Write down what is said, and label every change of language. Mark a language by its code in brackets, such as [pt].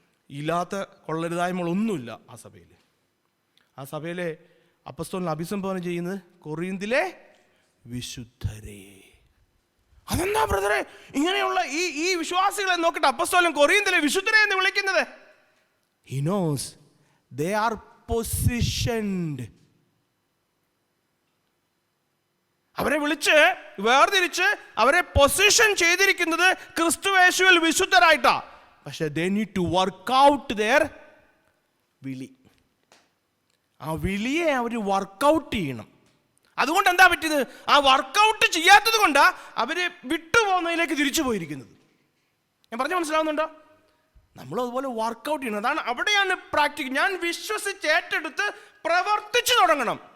[ml] ഇല്ലാത്ത കൊള്ളരുതായ്മകളൊന്നുമില്ല ആ സഭയിൽ. ആ സഭയിലെ അപ്പോസ്തലൻ അഭിസംബോധന ചെയ്യുന്നത് കൊറിന്തിലെ വിശുദ്ധരെ. അതെന്താ ബ്രദറെ ഇങ്ങനെയുള്ള ഈ വിശ്വാസികളെ നോക്കിയിട്ട് അപ്പോസ്തലൻ കൊറിന്തിലെ വിശുദ്ധരെ എന്ന് വിളിക്കുന്നത്? [en] He knows they are positioned. [ml] അവരെ വിളിച്ച് വേർതിരിച്ച് അവരെ പൊസിഷൻ ചെയ്തിരിക്കുന്നത് ക്രിസ്തുയേശുവിൽ വിശുദ്ധരായിട്ടാ. [en] പക്ഷെ they need to work out their വിളി. [ml] ആ വിളിയെ അവർ വർക്കൗട്ട് ചെയ്യണം. അതുകൊണ്ട് എന്താ പറ്റിയത്? ആ വർക്കൗട്ട് ചെയ്യാത്തത് കൊണ്ടാ അവര് വിട്ടുപോകുന്നതിലേക്ക് തിരിച്ചു പോയിരിക്കുന്നത്. ഞാൻ പറഞ്ഞ മനസ്സിലാവുന്നുണ്ടോ? നമ്മൾ അതുപോലെ വർക്കൗട്ട് ചെയ്യണം. അതാണ് അവിടെയാണ് പ്രാക്ടിക്കൽ. ഞാൻ വിശ്വസിച്ച് ഏറ്റെടുത്ത് പ്രവർത്തിച്ചു തുടങ്ങണം.